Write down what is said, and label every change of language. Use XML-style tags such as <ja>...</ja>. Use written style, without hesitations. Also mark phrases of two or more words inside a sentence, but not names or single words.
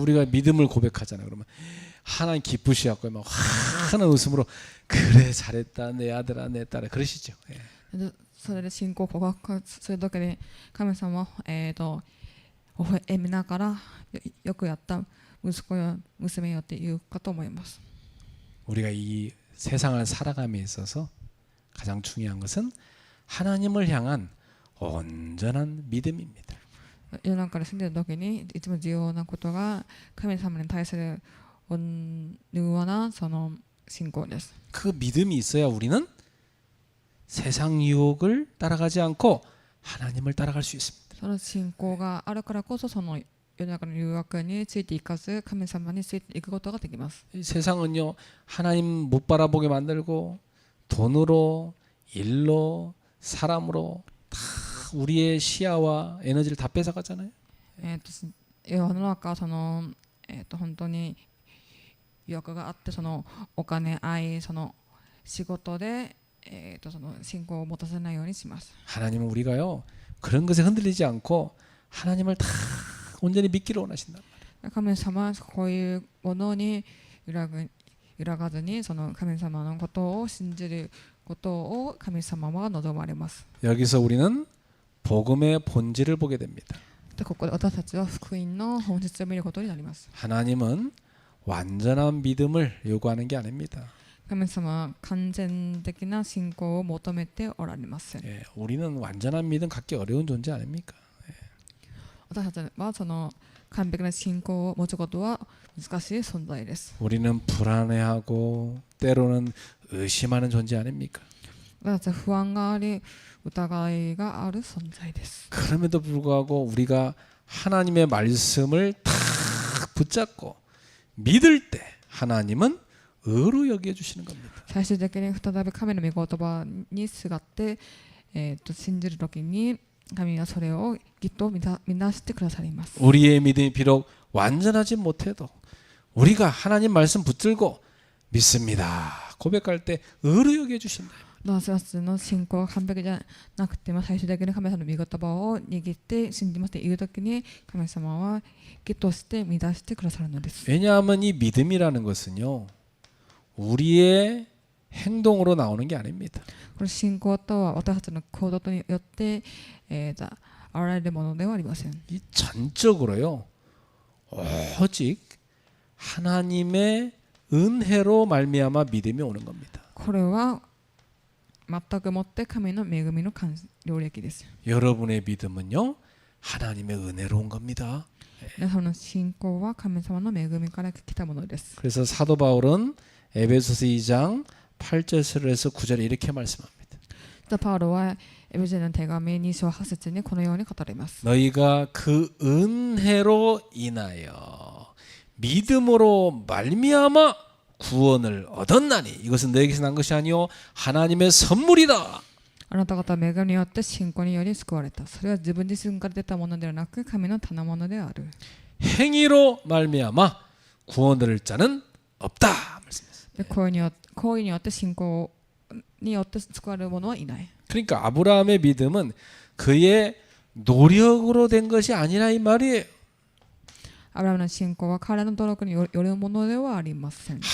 <ko>우리가 믿음을 고백하잖아요. 그러면 하나님 기쁘시갖고 막 환한 웃음으로 그래 잘했다 내 아들아 내 딸아 그러시죠. 예.</ko> <ja>でそれで信仰を告白するだけで神様は、微笑みながらよくやった息子よ娘よって言うかと思います。</ja> <ko>우리가 이 세상을 살아감에 있어서 가장 중요한 것은 하나님을 향한 온전한 믿음입니다.</ko> <ja>世の中で住んでいる時にいつも重要なことが神様に対する温和なその信仰です。</ja> <ko>그 믿음이 있어야 우리는 세상 유혹을 따라가지 않고 하나님을 따라갈 수 있습니다.</ko> <ja>その信仰があるからこそその世の中の誘惑についていかず神様についていくことができます。</ja> <ko>이 세상은요 하나님 못 바라보게 만들고 돈으로 일로 사람으로 다 우리의 시야와 에너지를 다 뺏어가잖아요.</ko> <ja>世の中はその、本当に誘惑があってそのお金愛その仕事で、その信仰を持たせないようにします。</ja> <ko>하나님은 우리가요 그런 것에 흔들리지 않고 하나님을 다 온전히 믿기를 원하신다.</ko> <ja>神様はこういうものに揺らがずにその神様のことを信じることを神様は望まれます。</ja> <ko>여기서 우리는 복음의 본질을 보게 됩니다.</ko> <ja>でここで私たちは福音の本質を見ることになります。</ja> <ko>하나님은 완전한 믿음을 요구하는 게 아닙니다.</ko> <ja>神様は完全的な信仰を求めておられません。</ja> <ko>예, 우리는 완전한 믿음 갖기 어려운 존재 아닙니까?</ko> <ja>私たちはその完璧な信仰を持つことは難しい存在です。</ja> <ko>우리는 불안해하고 때로는 의심하는 존재 아닙니까?</ko> <ja>私たちは不安があり疑いがある存在です。</ja> <ko>그럼에도 불구하고 우리가 하나님의 말씀을 탁 붙잡고 믿을 때 하나님은 의로 여겨 주시는 겁니다.</ko> <ja>最終的に再び神の御言葉にすがって、信じるときに神はそれをきっとみなしてくださります。</ja> <ko>우리의 믿음이 비록 완전하지 못해도 우리가 하나님 말씀 붙들고 믿습니다. 고백할 때 의로 여겨 주신다.</ko> <ja>私たちの信仰が完璧じゃなくても最終的に神様の御言葉を握って信じますというときに神様は義として満たしてくださるのです。</ja> <ko>왜냐하면 이 믿음이라는 것은요 우리의 행동으로 나오는 게 아닙니다.</ko> <ja>この信仰とは私たちの行動によって、現れるものではありません。</ja> <ko>이 전적으로요 오직 하나님의 은혜로 말미암아 믿음이 오는 겁니다.</ko> <ja>これは全くもって神の恵みの領域です。</ja> <ko>여러분의 믿음은요 하나님의 은혜로 온 겁니다.</ko> <ja>皆さんの信仰は神様の恵みから来たものです。</ja> <ko>그래서 사도 바울은 에베소서 2장 8절에서 9절에 이렇게 말씀합니다.</ko> <ja>パウロはエベジェの手紙2章8節にこのように語ります。</ja> <ko>너희가 그 은혜로 인하여 믿음으로 말미암아 구원을 얻었나니 이것은 너에게서 난 것이 아니요 하나님의 선물이다.</ko> <ja>あなた方は恵みによって信仰により救われた。それは自分自身から出たものではなく神の賜物である。</ja> <ko>행위로 말미암아 구원을 얻을 자는 없다. 말씀했어요.</ko> <ja>で行為によって信仰によって救われる者はいない。</ja> <ko>그러니까 아브라함의 믿음은 그의 노력으로 된 것이 아니라 이 말이에요.</ko> <ja>アブラハムの信仰は彼の努力によるものではありません。</ja>